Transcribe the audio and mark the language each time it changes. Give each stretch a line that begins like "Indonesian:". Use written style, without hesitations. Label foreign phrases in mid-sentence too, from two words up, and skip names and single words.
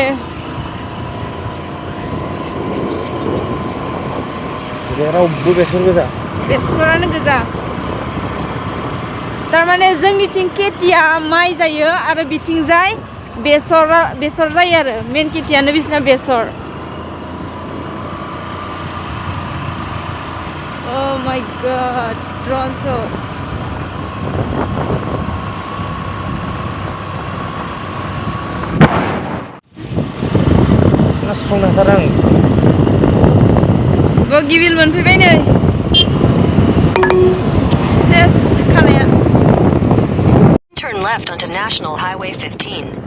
Bodo: जेरावबो बेसर गोजा। बेसरानो गोजा। तारमाने जोंनिथिं खेथिया माइ जायो आरो बिथिंजाय बेसर जायो आरो मेन खेथियानो बिसिना बेसर।
English: Oh my god, drone shot.
Bodo: बगिबिल मोनफैबाय नै। सेस खानाया।
English: Turn left onto National Highway 15.